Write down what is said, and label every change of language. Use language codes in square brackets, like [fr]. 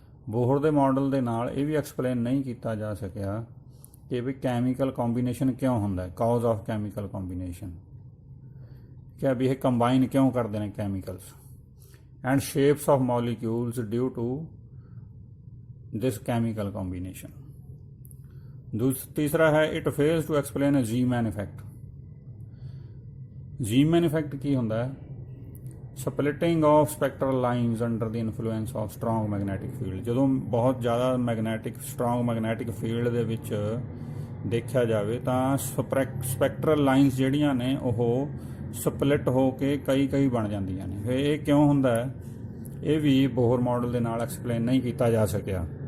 [pa] ਬੋਹਰ ਦੇ ਮਾਡਲ ਦੇ ਨਾਲ ਇਹ ਵੀ ਐਕਸਪਲੇਨ ਨਹੀਂ ਕੀਤਾ ਜਾ ਸਕਿਆ ਕਿ ਵੀ ਕੈਮੀਕਲ ਕੰਬੀਨੇਸ਼ਨ ਕਿਉਂ ਹੁੰਦਾ ਹੈ, [en] cause of chemical combination, [pa] ਕਿ ਵੀ ਇਹ ਕੰਬਾਈਨ ਕਿਉਂ ਕਰਦੇ ਨੇ chemicals, [en] And shapes of molecules due to this chemical combination। [pa] ਤੀਸਰਾ ਹੈ, [en] it fails to explain a Z-man effect। [pa] Z-man effect ਕੀ ਹੁੰਦਾ ਹੈ? [en] splitting of spectral lines under the influence of strong magnetic field। [pa] ਜਦੋਂ ਬਹੁਤ ਜ਼ਿਆਦਾ strong magnetic field ਦੇ ਵਿੱਚ ਦੇਖਿਆ ਜਾਵੇ ਤਾਂ spectral lines ਜਿਹੜੀਆਂ ਨੇ ਉਹ ਸਪਲਿਟ ਹੋ ਕੇ ਕਈ ਬਣ ਜਾਂਦੀਆਂ ਨੇ। ਫਿਰ ਇਹ ਕਿਉਂ ਹੁੰਦਾ ਹੈ? ਇਹ ਵੀ ਬੋਹਰ ਮਾਡਲ ਦੇ ਨਾਲ ਐਕਸਪਲੇਨ ਨਹੀਂ ਕੀਤਾ ਜਾ ਸਕਿਆ।